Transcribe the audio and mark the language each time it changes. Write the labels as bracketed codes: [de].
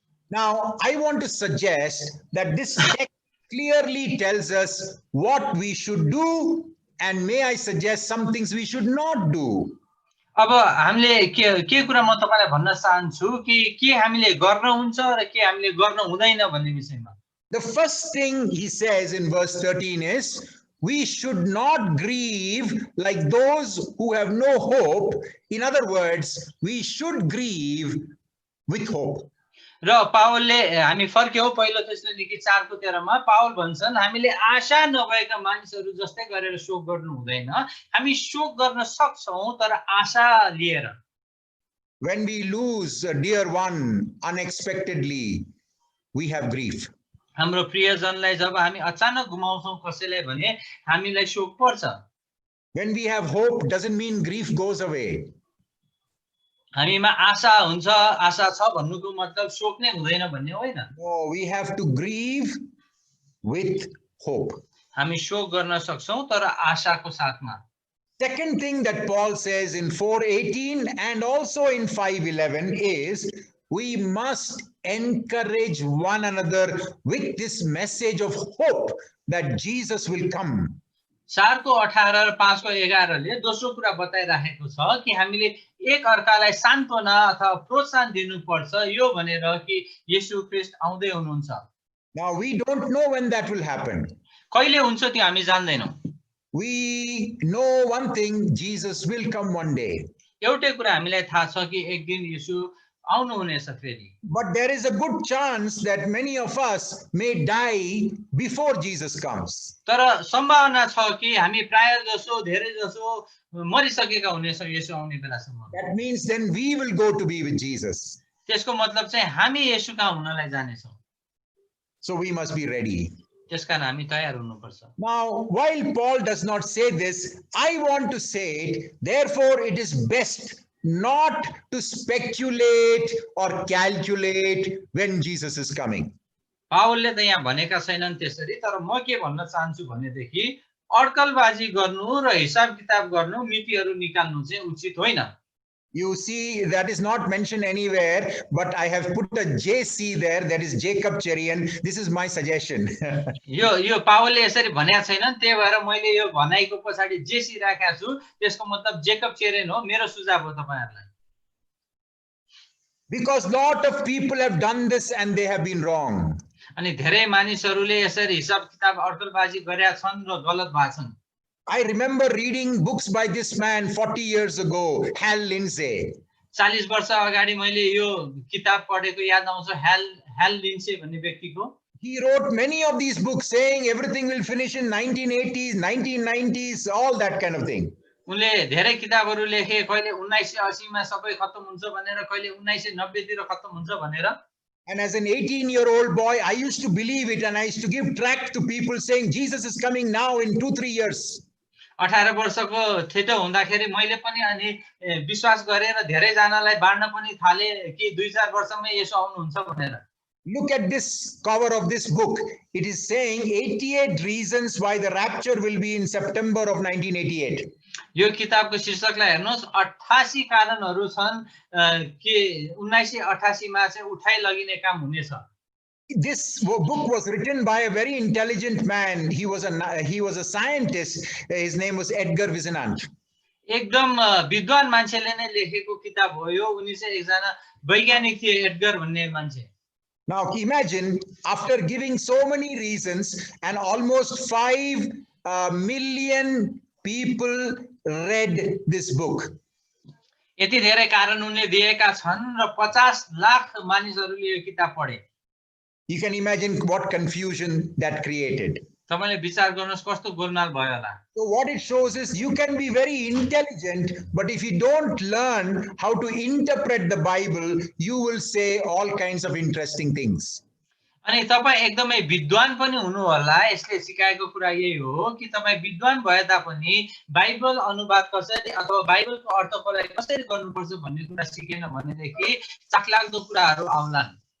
[en] Now, I want to suggest that this text clearly tells us what we should do, and may I suggest some things we should not do. [ne] अब हामीले के कुरा म तपाईलाई भन्न चाहन्छु कि के हामीले गर्न हुन्छ र के हामीले गर्न हुँदैन भन्ने विषयमा। [en] The first thing he says in verse 13 is, we should not grieve like those who have no hope. In other words, we should grieve with hope. [ne] र पावलले हामी फर्क्यौं पहिलो तेस्सलोनिके 4 को 13 मा पावल भन्छन् हामीले आशा नभएका मानिसहरू जस्तै गरेर शोक गर्नु हुँदैन, हामी शोक गर्न सक्छौं तर आशा लिएर। [en] When we lose a dear one unexpectedly, we have grief. [ne] हाम्रो प्रियजनलाई जब हामी अचानक गुमाउँछौं कसैलाई भने हामीलाई शोक पर्छ। [en] When we have hope doesn't mean grief goes away. [ne] हामीमा आशा हुन्छ, आशा छ भन्नुको मतलब शोक नै हुँदैन भन्ने होइन। [en] No, we have to grieve with hope. [ne] हामी शोक गर्न सक्छौं तर आशाको साथमा। [en] Second thing that Paul says in 4:18 and also in 5:11 is we must encourage one another with this message of hope that Jesus will come. [ne] 4 को 18 र 5 को 11 ले दोस्रो कुरा बताइराखेको छ कि हामीले एक अर्कालाई सान्त्वना अथवा प्रोत्साहन दिनुपर्छ यो भनेर कि येशू ख्रीष्ट आउँदै हुनुहुन्छ। [en] Now we don't know when that will happen. [ne] कहिले हुन्छ त्यो हामी जान्दैनौं। [en] We know one thing, Jesus will come one day. [ne] एउटै कुरा हामीलाई थाहा छ कि एक दिन येशू आउनुहुनेछ फेरि। [en] But there is a good chance that many of us may die before Jesus comes. [ne] तर सम्भावना छ कि हामी प्राय जसो धेरै जसो मरिसकेका हुनेछौँ येशू आउने बेलासम्म। [en] That means then we will go to be with Jesus. [ne] त्यसको मतलब चाहिँ हामी येशू कहाँ हुनलाई जानेछौँ। [en] So we must be ready. [ne] त्यसकारण हामी तयार हुनुपर्छ। [en] Now, while Paul does not say this, I want to say it. Therefore, it is best not to speculate or calculate when Jesus is coming. [ne] पावलले त यहाँ भनेका छैनन् त्यसरी, तर म के भन्न चाहन्छु भनेदेखि अड्कलबाजी गर्नु र हिसाब किताब गर्नु, मितिहरू निकाल्नु चाहिँ उचित होइन। [en] You see, that is not mentioned anywhere, but I have put a JC there, that is Jacob Cherian. This is my suggestion. [ne] यो पावलले यसरी भनेका छैनन्, त्यही भएर मैले यो भनाइको पछाडि जेसी राखेको छु। त्यसको मतलब जेकब चेरेन हो, मेरो सुझाव हो तपाईहरुलाई। [en] Because lot of people have done this and they have been wrong. [ne] अनि धेरै मानिसहरूले यसरी हिसाब किताब अड्कलबाजी गरेका छन् र गलत भएको छन्। [en] I remember reading books by this man 40 years ago, Hal Lindsey. [ne] 40 वर्ष अगाडि मैले यो किताब पढेको याद आउँछ, हेल लिन्डसे भन्ने व्यक्तिको। [en] He wrote many of these books saying everything will finish in 1980s, 1990s, all that kind of thing. [ne] उनले धेरै किताबहरू लेखे, कहिले 1980 मा सबै खत्म हुन्छ भनेर, कहिले 1990 तिर खत्म हुन्छ भनेर। [en] And as an 18-year-old boy, I used to believe it and I used to give tract to people saying Jesus is coming now in 2-3 years. [ne] 18 वर्षको थिएँ हुँदाखेरि मैले पनि अनि विश्वास गरे र धेरै जनालाई बाँड्न पनि थाले कि 2-4 वर्षमै येशू आउनुहुन्छ भनेर। [en] Look at this cover of this book. It is saying 88 reasons why the rapture will be in September of 1988. [ne] यो किताबको शीर्षकलाई हेर्नुस्, 88 कारणहरू छन् कि 1988 मा चाहिँ उठाइ लगिने काम हुनेछ। [en] This book was written by a very intelligent man. He was a scientist. His name was Edgar Whisenant. [ne] एकदम विद्वान मान्छेले नै लेखेको किताब हो यो। उनी चाहिँ एकजना वैज्ञानिक थिए, एडगर भन्ने मान्छे। [en] Now imagine, after giving so many reasons and almost 5 million people read this book. [ne] यति धेरै कारण उनले दिएका छन् र 50 लाख मानिसहरूले यो किताब पढे। [en] You can imagine what confusion that created. [ne] तपाईले विचार गर्नुस् कस्तो गोलमाल भयो होला। [en] So what it shows is you can be very intelligent, but if you don't learn how to interpret the Bible, you will say all kinds of interesting things. [ne] अनि तपाई एकदमै विद्वान पनि हुनु होला। यसले सिकाएको कुरा यही हो कि तपाई विद्वान भए तापनि बाइबल अनुवाद कसरी अथवा बाइबलको अर्थलाई कसरी गर्नुपर्छ भन्ने कुरा सिकेन भनेदेखि चाखलाग्दो कुराहरू आउलान्।